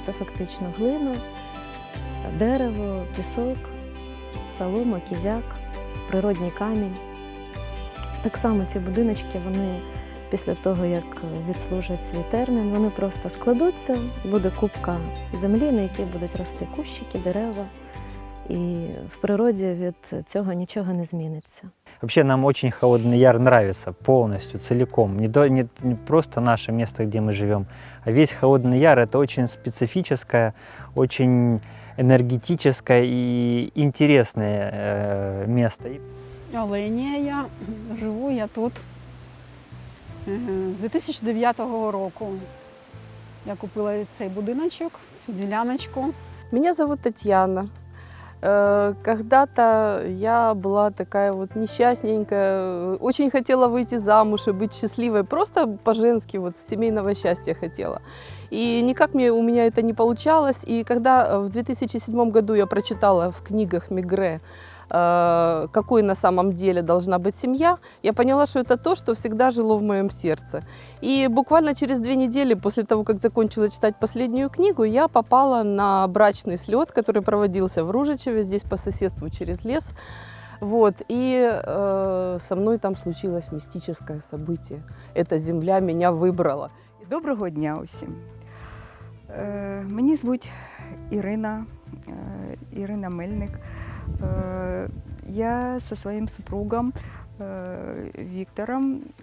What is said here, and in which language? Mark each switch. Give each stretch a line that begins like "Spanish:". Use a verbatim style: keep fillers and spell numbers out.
Ukrainian: Це фактично глина, дерево, пісок, солома, кізяк, природній камінь. Так само ці будиночки, вони після того, як відслужать свій термін, вони просто складуться, буде купка землі, на якій будуть рости кущики, дерева. І в природі від цього нічого не зміниться.
Russian: Вообще нам очень Холодный Яр нравится полностью, целиком. Не, то- не- не просто наше место, где мы живем, а весь Холодный Яр — это очень специфическое, очень энергетическое и интересное э, место. И
Ukrainian: Оленія, я живу я тут З дві тисячі дев'ятого року я купила цей будиночок, цю діляночку.
Russian: Меня зовут Татьяна. Э, Когда-то я была такая вот несчастненькая, очень хотела выйти замуж и быть счастливой, просто по-женски, вот семейного счастья хотела. И никак мне, у меня это не получалось. И когда в две тысячи седьмом году я прочитала в книгах Мегре, э, какой на самом деле должна быть семья, я поняла, что это то, что всегда жило в моем сердце. И буквально через две недели после того, как закончила читать последнюю книгу, я попала на брачный слет, который проводился в Ружичеве, здесь по соседству через лес. Вот. И э, со мной там случилось мистическое событие. Эта земля меня выбрала.
Ukrainian: Доброго дня усім. Е, Мені звуть Ірина, е, Ірина Мельник. Е, Я зі своїм супругом е, Віктором.